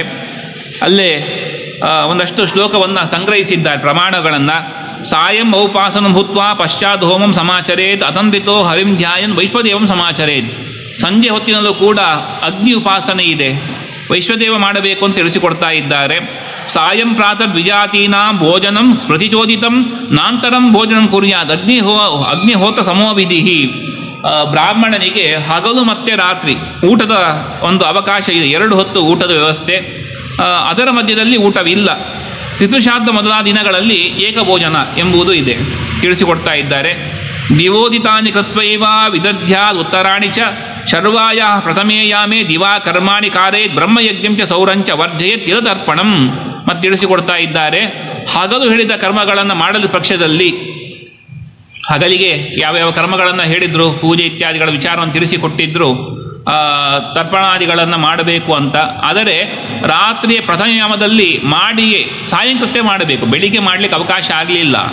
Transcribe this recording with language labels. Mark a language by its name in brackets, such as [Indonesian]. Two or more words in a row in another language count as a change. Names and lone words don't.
[Kannada] ಅಲ್ಲೇ ಒಂದಷ್ಟು ಶ್ಲೋಕವನ್ನು ಸಂಗ್ರಹಿಸಿದ್ದಾರೆ, ಪ್ರಮಾಣಗಳನ್ನು. [Sanskrit] ಸಾಯಂ ಔಪಾಸನಂ ಭೂತ್ವಾ ಪಶ್ಚಾತ್ ಹೋಮಂ ಸಮಾಚರೇತ್ ಅತಂತ್ರಿತೋ ಹರಿಂ ಧ್ಯಾಯನ್ ವೈಶ್ವದೇವಂ ಸಮಾಚರೇತ್. [Kannada] ಸಂಜೆ ಹೊತ್ತಿನಲ್ಲೂ ಕೂಡ ಅಗ್ನಿ ಉಪಾಸನೆ ಇದೆ, ವೈಶ್ವದೇವ ಮಾಡಬೇಕು ಅಂತ ತಿಳಿಸಿಕೊಡ್ತಾ ಇದ್ದಾರೆ. [Sanskrit] ಸಾಯಂ ಪ್ರಾತರ್ ದ್ವಿಜಾತೀನಾಂ ಭೋಜನಂ ಸ್ಮೃತಿಚೋದಿತಂ ನಾಂತರಂ ಭೋಜನಂ ಕುರ್ಯಾತ್ ಅಗ್ನಿಹೋತ್ರ ಸಮೋವಿಧಿ. [Kannada] ಬ್ರಾಹ್ಮಣನಿಗೆ ಹಗಲು ಮತ್ತು ರಾತ್ರಿ ಊಟದ ಒಂದು ಅವಕಾಶ ಇದೆ, 2 ಹೊತ್ತು ಊಟದ ವ್ಯವಸ್ಥೆ. ಅದರ ಮಧ್ಯದಲ್ಲಿ ಊಟವಿಲ್ಲ. ಪಿತೃಶ್ರಾದ್ದ ಮೊದಲಾದ ದಿನಗಳಲ್ಲಿ ಏಕಭೋಜನ ಎಂಬುದು ಇದೆ, ತಿಳಿಸಿಕೊಡ್ತಾ ಇದ್ದಾರೆ. [Sanskrit] ದಿವೋದಿತಾನಿ ಕೃತ್ವೈವ ವಿದಧ್ಯಾದ್ ಉತ್ತರಾಣಿ ಚ ಶರ್ವಾಯ ಪ್ರಥಮೇಯಾಮೇ ದಿವಾ ಕರ್ಮಾಣಿ ಕಾರೇತ್ ಬ್ರಹ್ಮಯಜ್ಞಂ ಚ ಸೌರಂಚ ವರ್ಧಯೇತ್ ತಿಲತರ್ಪಣಂ. [Kannada] ಮತ್ತು ತಿಳಿಸಿಕೊಡ್ತಾ ಇದ್ದಾರೆ, ಹಗಲು ಹೇಳಿದ ಕರ್ಮಗಳನ್ನು ಮಾಡದ ಪಕ್ಷದಲ್ಲಿ, ಹಗಲಿಗೆ ಯಾವ್ಯಾವ ಕರ್ಮಗಳನ್ನು ಹೇಳಿದ್ರು, ಪೂಜೆ ಇತ್ಯಾದಿಗಳ ವಿಚಾರವನ್ನು ತಿಳಿಸಿಕೊಟ್ಟಿದ್ರು, ತರ್ಪಣಾದಿಗಳನ್ನು ಮಾಡಬೇಕು ಅಂತ. ಆದರೆ ರಾತ್ರಿಯ ಪ್ರಥಮಯಾಮದಲ್ಲಿ ಮಾಡಿಯೇ ಸಾಯಂಕೃತ್ಯ ಮಾಡಬೇಕು, ಬೆಳಿಗ್ಗೆ ಮಾಡಲಿಕ್ಕೆ ಅವಕಾಶ ಆಗಲಿಲ್ಲ.